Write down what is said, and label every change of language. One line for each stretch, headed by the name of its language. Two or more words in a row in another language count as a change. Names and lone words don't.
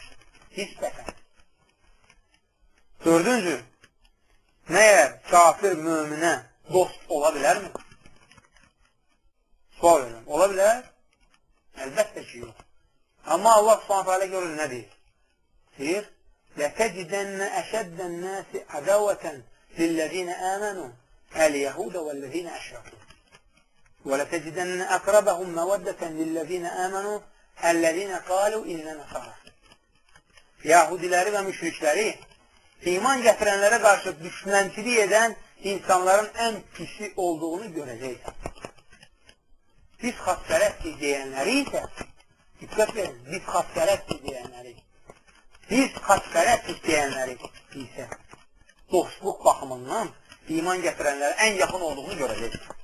Azerbaijani: Nisbətən. Dördüncü, məyər kafir möminə dost ola bilərmi? Sual verirəm. Ola bilər? Əlbəttə ki, yox. Amma Allah s.ə.v görür nə deyir? Deyir,
Arabic: لَتَجِدَنَّ أَشَدَّ النَّاسِ عَدَوَةً لِلَّذِينَ آمَنُوا الْيَهُودَ وَالَّذِينَ أَشْرَكُوا وَلَتَجِدَنَّ أَقْرَبَهُمْ مَوَدَّةً لِلَّذِينَ آمَنُوا الَّذِينَ قَالُوا إِنَّا نَصَارَى
Azerbaijani: Yahudiləri və müşrikləri iman gətirənlərə qarşı düşmənçilik edən insanların ən pisi olduğunu görəcəksən. Biz xaspərəstik deyənləri isə, diqqət verin, biz xaspərəstik deyənləri isə dostluq baxımından baxımından iman gətirənlərə ən yaxın olduğunu görəcək.